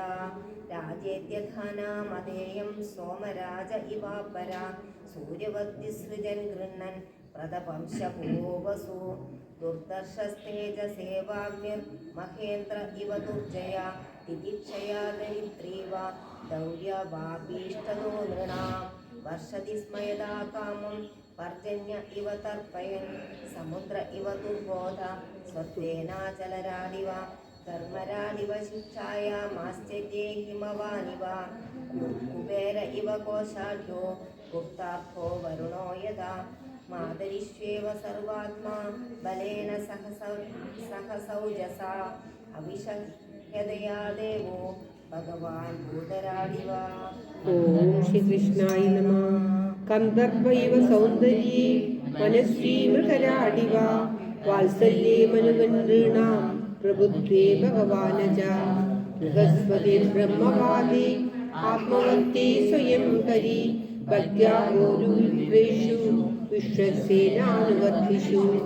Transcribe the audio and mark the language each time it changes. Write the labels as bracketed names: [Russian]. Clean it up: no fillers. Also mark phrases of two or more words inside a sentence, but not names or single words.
[Sanskrit] രാജേത്യധാനാമധേയം സോമരാജ ഇവാപര സൂര്യവദ്വിസൃജൻ ഗൃഹ്ണൻ പ്രതപംശഭൂവസു ദുർദർശസ്തേജസേവാഗ്നിർ മഹേന്ദ്ര ഇവ ദുർജയ തിതിക്ഷയാ ദരിദ്രീവ ദൗര്യവാഭീഷ്ടതോ നൃണാം വർഷതി സ്മയദാ കാമം पर्जन्य इव तर्पयन् समुद्र इव दुर्बोध स्वत्वेनाचलराडिव कर्मराडिव शिक्षायामाश्चर्ये हिमवानिव कुबेर इव कोशाढ्यो गुप्तार्थो वरुणो यदा मातरिष्वेव सर्वात्मा बलेन सहसौजसा अविशह्यदया देवो ഭഗവാൻ ഭൂതരാടിവ. ഓം ശ്രീകൃഷ്ണായ നമഃ. കന്ദർപ്പ ഇവ സൗന്ദര്യേ മനസ്വീ മൃഗരാടിവ വാത്സല്യേ മനുവനൃണാം പ്രബുദ്ധേ ഭഗവാനജ ബൃഹസ്പതി ബ്രഹ്മവാദി ആത്മവന്തേ സ്വയം ഹരി ഭക്ത്യാ ഗോരുദ്രേഷു വിശ്വസേനാനുവർത്തിഷു